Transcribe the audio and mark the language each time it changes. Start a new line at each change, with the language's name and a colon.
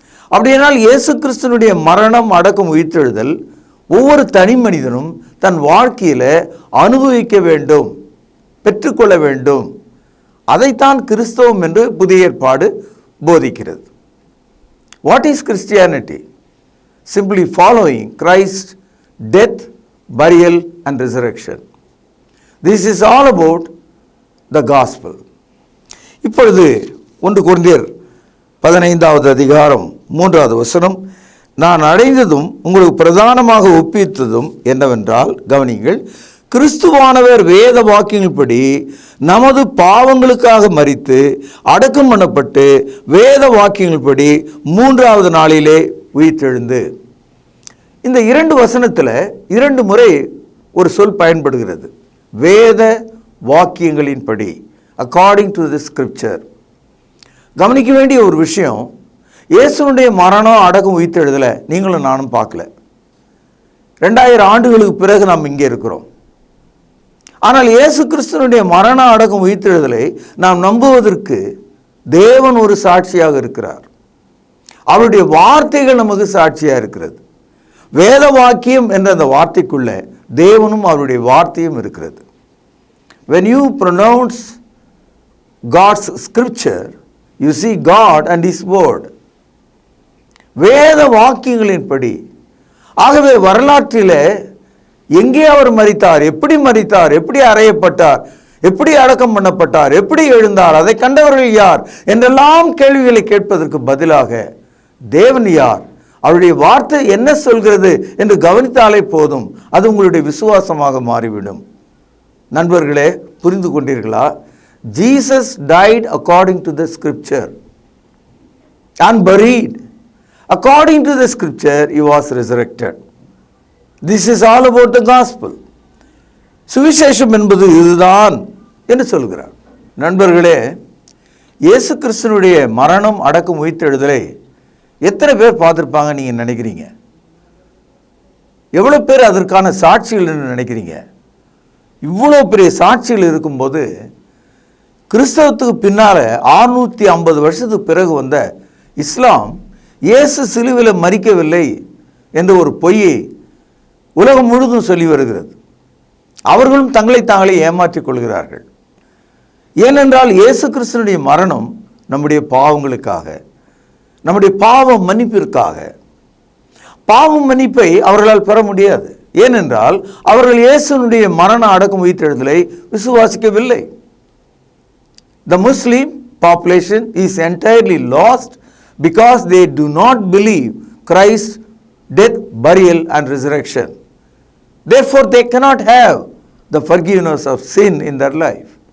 Tamil: அப்படியானால் இயேசு கிறிஸ்துவனுடைய மரணம் அடக்கம் உயிர்த்தெழுதல் ஒவ்வொரு தனி மனிதனும் தன் வாழ்க்கையில் அனுபவிக்க வேண்டும், பெற்றுக்கொள்ள வேண்டும். அதைத்தான் கிறிஸ்தவம் என்று புதிய ஏற்பாடு போதிக்கிறது.
English: What is Christianity? Simply following Christ death, burial and resurrection. This is all about the gospel.
Tamil: இப்பொழுது 1 கொரிந்தியர் 15வது அதிகாரம் 3வது வசனம், நான் அடைந்ததும் உங்களுக்கு பிரதானமாக ஒப்பித்ததும் என்னவென்றால், கவனிங்கள், கிறிஸ்துவானவர் வேத வாக்கியங்கள்படி நமது பாவங்களுக்காக மரித்து அடக்கம் பண்ணப்பட்டு வேத வாக்கியங்கள்படி 3வது நாளிலே உயிர்த்தெழுந்து. இந்த 2 வசனத்தில் 2 முறை ஒரு சொல் பயன்படுகிறது. வேத வாக்கியங்களின்படி,
English: According to the scripture.
Tamil: கவனிக்க வேண்டிய ஒரு விஷயம், இயேசுனுடைய மரணம் அடக்கம் உயிர்த்தெழுதலை நீங்களும் நானும் பார்க்கல. 2000 ஆண்டுகளுக்கு பிறகு நாம் இங்கே இருக்கிறோம். ஆனால் இயேசு கிறிஸ்துவனுடைய மரணம் அடக்கம் உயிர்த்தெழுதலை நாம் நம்புவதற்கு தேவன் ஒரு சாட்சியாக இருக்கிறார். அவருடைய வார்த்தைகள் நமக்கு சாட்சியாக இருக்கிறது. வேத வாக்கியம் என்ற அந்த வார்த்தைக்குள்ள தேவனும் அவருடைய வார்த்தையும் இருக்கிறது.
English: When you pronounce God's scripture, you see God and His word.
Tamil: வேத வாக்கியங்களின்படி. ஆகவே வரலாற்றில் எங்கே அவர் மரித்தார், எப்படி அறையப்பட்டார், எப்படி அடக்கம் பண்ணப்பட்டார், எப்படி எழுந்தார், அதை கண்டவர்கள் யார் என்றெல்லாம் கேள்விகளை கேட்பதற்கு பதிலாக தேவன் யார், அவருடைய வார்த்தை என்ன சொல்கிறது என்று கவனித்தாலே போதும், அது உங்களுடைய விசுவாசமாக மாறிவிடும். நண்பர்களே, புரிந்து கொண்டீர்களா?
English: Jesus died according to the scripture and buried. According to the scripture, he was resurrected. This is all about the gospel.
Tamil: சுவிசேஷம் என்பது இதுதான் என்று சொல்கிறார். நண்பர்களே, இயேசு கிறிஸ்துவினுடைய மரணம் அடக்கம் உயிர்த்தெழுதலை எத்தனை பேர் பார்த்துருப்பாங்க நீங்கள் நினைக்கிறீங்க? எவ்வளோ பேர் அதற்கான சாட்சிகள் நினைக்கிறீங்க? இவ்வளோ பெரிய சாட்சிகள் இருக்கும்போது கிறிஸ்தவத்துக்கு பின்னால் 650 வருஷத்துக்கு பிறகு வந்த இஸ்லாம் இயேசு சிலுவையில் மரிக்கவில்லை என்ற ஒரு பொய்யை உலகம் முழுதும் சொல்லி வருகிறது. அவர்களும் தங்களை தாங்களே ஏமாற்றிக் கொள்கிறார்கள். ஏனென்றால் இயேசு கிறிஸ்துவினுடைய மரணம் நம்முடைய பாவங்களுக்காக, நம்முடைய பாவ மன்னிப்பிற்காக. பாவ மன்னிப்பை அவர்களால் பெற முடியாது. ஏனென்றால் அவர்கள் இயேசுனுடைய மரண அடக்கம் உயிர்த்தெழுதலை விசுவாசிக்கவில்லை.
English: The Muslim population is entirely lost because they do not believe Christ's death, burial and resurrection. Therefore they cannot have the forgiveness of sin in their life.